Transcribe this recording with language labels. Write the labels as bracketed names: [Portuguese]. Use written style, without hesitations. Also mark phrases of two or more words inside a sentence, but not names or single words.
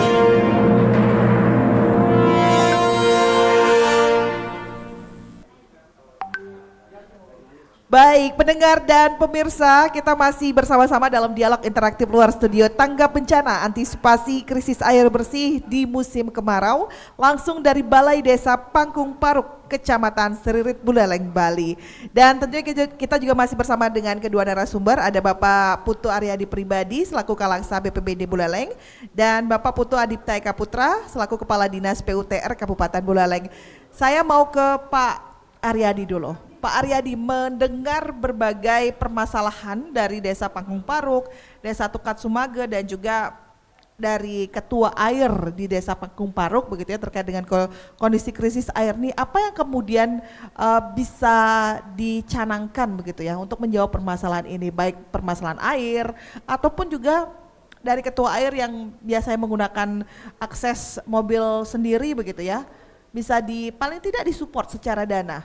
[Indonesian] Baik, pendengar dan pemirsa, kita masih bersama-sama dalam dialog interaktif luar studio Tanggap Bencana Antisipasi Krisis Air Bersih di Musim Kemarau, langsung dari Balai Desa Pangkung Paruk, Kecamatan Seririt, Buleleng, Bali. Dan tentunya kita juga masih bersama dengan kedua narasumber, ada Bapak Putu Aryadi Pribadi selaku Kalangsa BPBD Buleleng dan Bapak Putu Adipta Eka Putra selaku Kepala Dinas PUTR Kabupaten Buleleng. Saya mau ke Pak Aryadi dulu. Pak Aryadi, mendengar berbagai permasalahan dari Desa Pangkung Paruk, Desa Tukat Sumage dan juga dari Ketua Air di Desa Pangkung Paruk begitu ya terkait dengan kondisi krisis air ini, apa yang kemudian bisa dicanangkan begitu ya untuk menjawab permasalahan ini, baik permasalahan air ataupun juga dari Ketua Air yang biasanya menggunakan akses mobil sendiri begitu ya, bisa paling tidak disupport secara dana.